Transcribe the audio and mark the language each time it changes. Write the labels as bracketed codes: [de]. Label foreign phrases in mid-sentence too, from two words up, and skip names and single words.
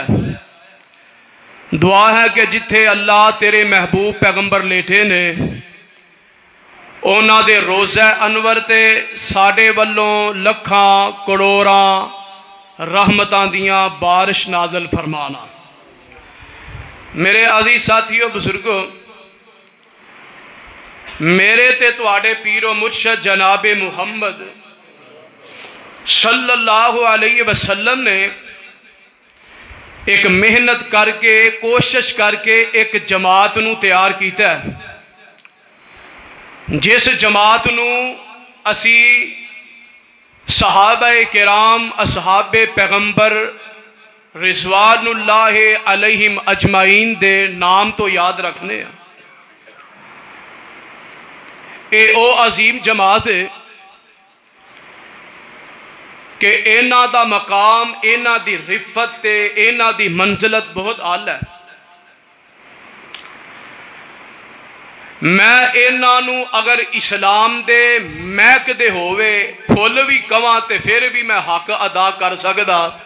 [pa] دعا اے کہ جتھے اللہ تیرے محبوب پیغمبر لیٹے نے اونہاں دے روضہ انور تے ساڈے ولوں لکھاں کروڑاں رحمتاں دیاں بارش نازل فرمانا. میرے عزیز ساتھیو بزرگو، میرے تے تہاڈے پیر و مرشد جنابِ محمد [ar] صلى الله عليه وسلم [pa] نے اک محنت کر کے کوشش کر کے اک جماعت نوں تیار کیتا، جس جماعت نوں اسیں صحابۂ کرام اصحابِ پیغمبر [ar] رضوان الله عليهم أجمعين [pa] دے ناں توں یاد رکھنے. ایہہ او عظیم جماعت اے کہ اینہاں دا مقام اینہاں دی رفعت تے اینہاں دی منزلت بہت اعلیٰ اے. میں اینہاں نوں اگر اسلام دے مہکدے ہووے پھل وی کہواں تے فیر وی میں حق ادا کر سکدا.